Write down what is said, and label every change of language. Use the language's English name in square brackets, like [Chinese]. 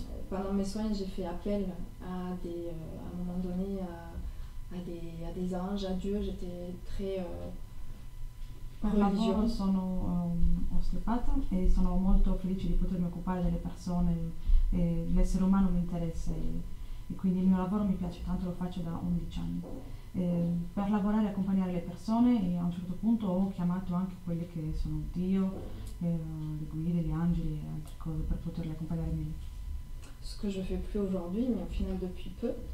[French] Pendant mes soins, j'ai fait appel à un moment donné à des anges, à Dieu. J'étais très [Italian] Per lavoro sono osteopata e sono molto felice di potermi occupare delle persone e l'essere umano mi interessa e quindi il mio lavoro mi piace tanto, lo faccio da 11 anni. Per lavorare e accompagnare le persone e a un certo punto ho chiamato anche quelli che sono Dio, le guide, gli angeli e altre cose per poterli accompagnare meglio. [French] Ce que je fais plus aujourd'hui, mais au final depuis peu.